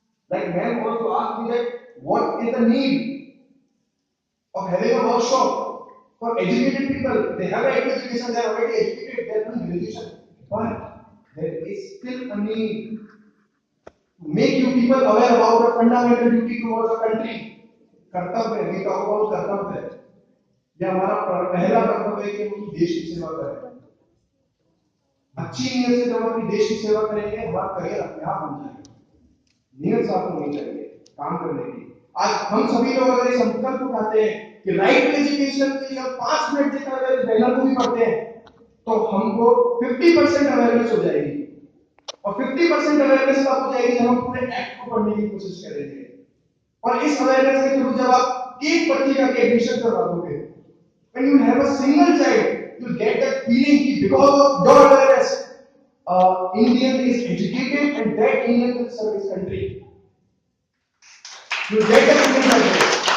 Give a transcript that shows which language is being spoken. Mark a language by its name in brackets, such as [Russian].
[English] Like ma'am also asked me that what is the need of having a workshop for educated people? They have education, they are already educated, they are doing graduation. But there is still a need to make you people aware about the fundamental duty towards the country. कर्तव्य, we talk about कर्तव्य. [Hindi] यह हमारा पहला कर्तव्य है कि हम देश की सेवा करें। अच्छी नीयत से जब अपनी देश की सेवा करेंगे हमारा करियर अपने आप बन जाएगा। नीयत साफ होनी चाहिए काम करने की। आज हम सभी लोग अगर ये संकल्प उठाते हैं कि राइट टू एजुकेशन के लिए हम 5 मिनट देकर अगर इस बैनर को भी पढ़ते हैं तो हमको 50% अवेयरनेस हो जाएगी और 50% अवेयरनेस तब हो जाएगी जब हम पूरे एक्ट को पढ़ने की कोशिश करेंगे। और इस अवेयरनेस के थ्रू जब आप एक बच्चे का एडमिशन करवा दोगे, [English] when you have a single child, you get that feeling कि because of your awareness, Indian is educated and that Indian will serve his country. You get that feeling like that.